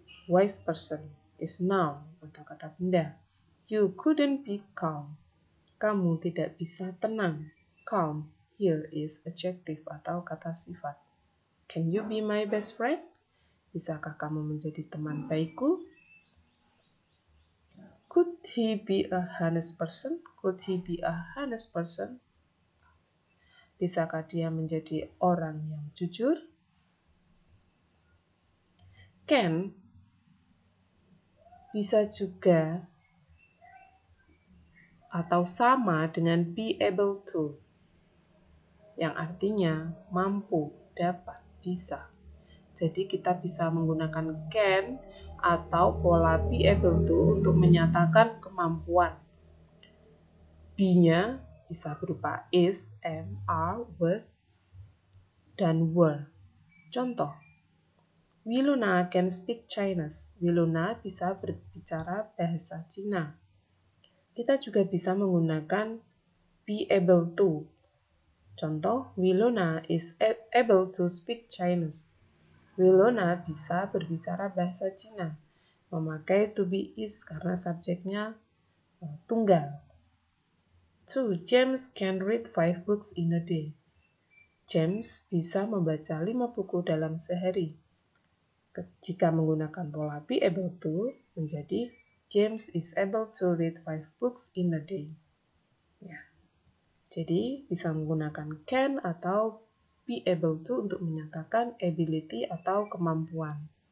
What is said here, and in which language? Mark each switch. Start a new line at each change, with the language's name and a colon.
English: Wise person is noun
Indonesian: atau kata benda.
English: You couldn't be calm.
Indonesian: Kamu tidak bisa tenang.
English: Calm here is adjective
Indonesian: atau kata sifat.
English: Can you be my best friend?
Indonesian: Bisakah kamu menjadi teman baikku?
English: Could he be a honest person? Could he be a honest person?
Indonesian: Bisakah dia menjadi orang yang jujur? Can bisa juga atau sama dengan be able to, yang artinya mampu, dapat, bisa. Jadi kita bisa menggunakan can atau pola be able to untuk menyatakan kemampuan. Be-nya bisa berupa is, am, are, was, dan were.
English: Contoh, Wiluna can speak Chinese.
Indonesian: Wiluna bisa berbicara bahasa Cina. Kita juga bisa menggunakan be able to.
English: Contoh, Wiluna is able to speak Chinese.
Indonesian: Wilona bisa berbicara bahasa Cina. Memakai to be is karena subjeknya tunggal. 2.
English: James can read 5 books in a day.
Indonesian: James bisa membaca 5 buku dalam sehari. Jika menggunakan pola
English: be able to,
Indonesian: menjadi
English: James is able to read 5 books in a day. Ya.
Indonesian: Jadi bisa menggunakan can atau be able to untuk menyatakan ability atau kemampuan.